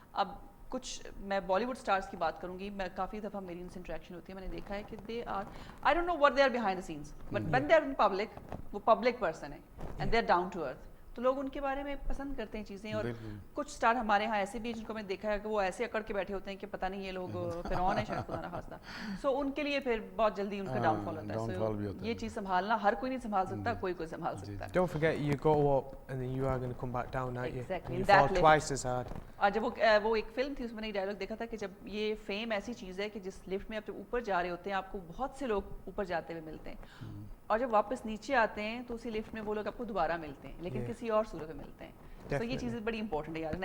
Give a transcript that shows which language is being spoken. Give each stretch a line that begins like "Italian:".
Hindi: अब कुछ मैं बॉलीवुड स्टार्स की बात करूंगी, मैं काफ़ी दफ़ा मेरी उनसे इंटरेक्शन होती है, मैंने देखा है कि
English: they are, I don't know what they are behind the scenes, but when they are in public,
Hindi: वो पब्लिक पर्सन है
English: and they are down to earth,
Hindi: तो लोग उनके बारे में पसंद करते हैं चीज़ें. और कुछ स्टार हमारे यहाँ ऐसे भी जिनको मैंने देखा है कि वो ऐसे अकड़ के बैठे होते हैं कि पता नहीं ये लोग फिरौन है शायद, खुदा ना खास्ता. सो उनके लिए फिर बहुत जल्दी उनका डाउनफॉल होता है. सो ये चीज़ संभालना हर कोई नहीं संभाल सकता, कोई संभाल सकता.
English: Don't forget you go up and then you are going to come back down, aren't you? Exactly. You fall twice as hard.
Hindi: और जब वो एक फिल्म थी उसमें मैंने डायलॉग देखा था कि जब ये फेम ऐसी चीज़ है कि जिस लिफ्ट में आप जब ऊपर जा रहे होते हैं आपको बहुत से लोग ऊपर जाते हुए मिलते हैं, और जब वापस नीचे आते हैं तो उसी लिफ्ट में वो लोग आपको दोबारा मिलते हैं, लेकिन किसी और सूरत में मिलते हैं. तो ये चीज़ बड़ी इंपॉर्टेंट है यार.